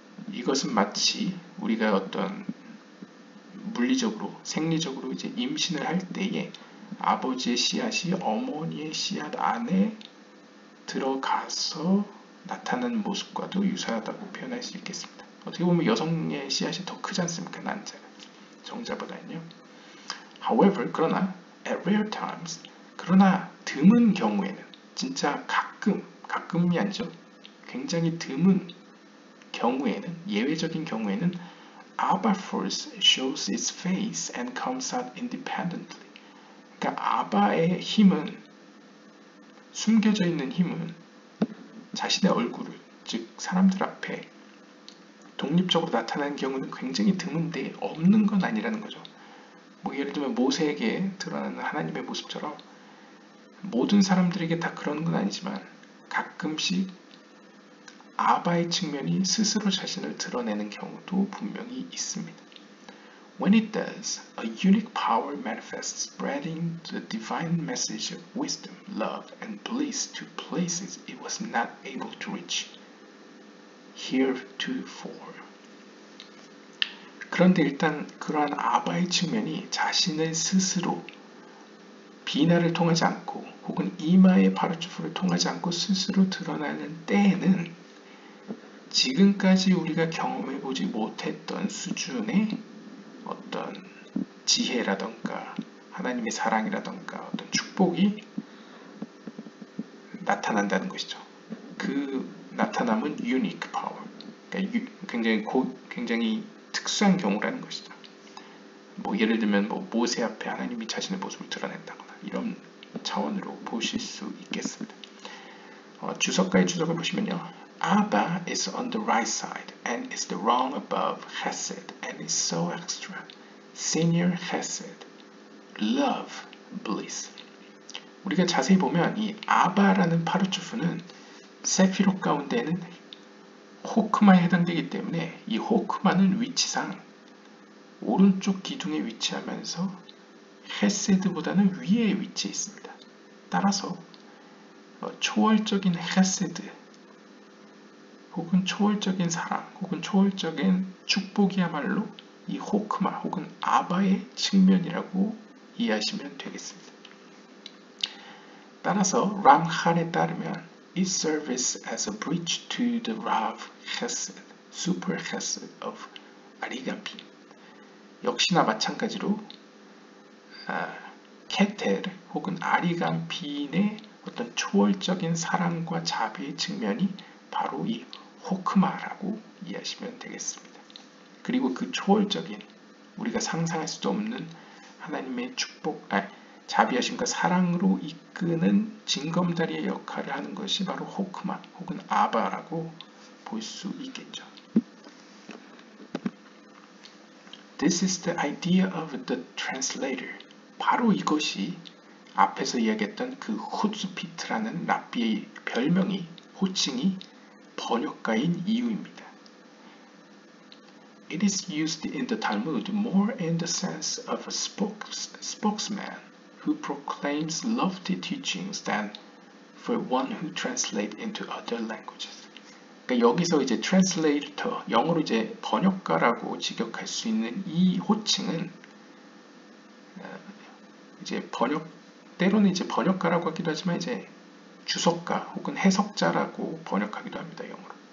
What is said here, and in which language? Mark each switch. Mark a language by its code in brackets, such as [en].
[ko] 이것은 마치 우리가 어떤 물리적으로, 생리적으로 이제 임신을 할 때에 아버지의 씨앗이 어머니의 씨앗 안에 들어가서 나타나는 모습과도 유사하다고 표현할 수 있겠습니다. 어떻게 보면 여성의 씨앗이 더 크지 않습니까? 난자가 정자보다는요. [en] However, [ko] 그러나 [en] at rare times, [ko] 그러나 드문 경우에는 진짜 가끔이 아니죠. 굉장히 드문 경우에는, 예외적인 경우에는 [en] Abba first shows its face and comes out independently. [ko] 그러니까 아바의 힘은, 숨겨져 있는 힘은 자신의 얼굴을, 즉 사람들 앞에 독립적으로 나타나는 경우는 굉장히 드문데 없는 건 아니라는 거죠. 뭐 예를 들면 모세에게 드러나는 하나님의 모습처럼 모든 사람들에게 다 그런 건 아니지만 가끔씩 아바의 측면이 스스로 자신을 드러내는 경우도 분명히 있습니다. [en] When it does, a unique power manifests, spreading the divine message of wisdom, love, and bliss to places it was not able to reach heretofore. [ko] 그런데 일단 그러한 아바의 측면이 자신을 스스로 비나를 통하지 않고 혹은 이마의 파르추프를 통하지 않고 스스로 드러나는 때에는 지금까지 우리가 경험해보지 못했던 수준의 어떤 지혜라던가 하나님의 사랑이라던가 어떤 축복이 나타난다는 것이죠. 그 나타남은 [en] unique power, [ko] 그러니까 굉장히 특수한 경우라는 것이죠. 뭐 예를 들면 뭐 모세 앞에 하나님이 자신의 모습을 드러낸다거나 이런 차원으로 보실 수 있겠습니다. 주석가의 주석을 보시면요. [en] Abba is on the right side and is the rung above Chesed and is so extra. Senior Chesed, love, bliss. [ko] 우리가 자세히 보면 이 아바라는 파르추프는 세피롯 가운데는 호크마에 해당되기 때문에 이 호크마는 위치상 오른쪽 기둥에 위치하면서 헤세드보다는 위에 위치해 있습니다. 따라서 초월적인 헤세드 혹은 초월적인 사랑 혹은 초월적인 축복이야말로 이 호크마 혹은 아바의 측면이라고 이해하시면 되겠습니다. 따라서 람할에 따르면 [en] it serves as a bridge to the Rav Chesed, super Chesed of 아리간핀. [ko] 역시나 마찬가지로 케텔 혹은 아리간핀의 어떤 초월적인 사랑과 자비의 측면이 바로 이 호크마라고 이해하시면 되겠습니다. 그리고 그 초월적인 우리가 상상할 수도 없는 하나님의 축복, 자비하심과 사랑으로 이끄는 징검다리의 역할을 하는 것이 바로 호크마 혹은 아바라고 볼 수 있겠죠. [en] This is the idea of the translator. [ko] 바로 이것이 앞에서 이야기했던 그 후츠피트라는 랍비의 별명이, 호칭이 번역가인 이유입니다. [en] It is used in the Talmud more in the sense of a spokesman who proclaims lofty teachings than for one who translates into other languages. [ko] 그러니까 여기서 이제 translator, 영어로 이제 번역가라고 직역할 수 있는 이 호칭은 이제 때로는 이제 번역가라고 하기도 하지만 이제 주석가 혹은 해석자라고 번역하기도 합니다. 영어로.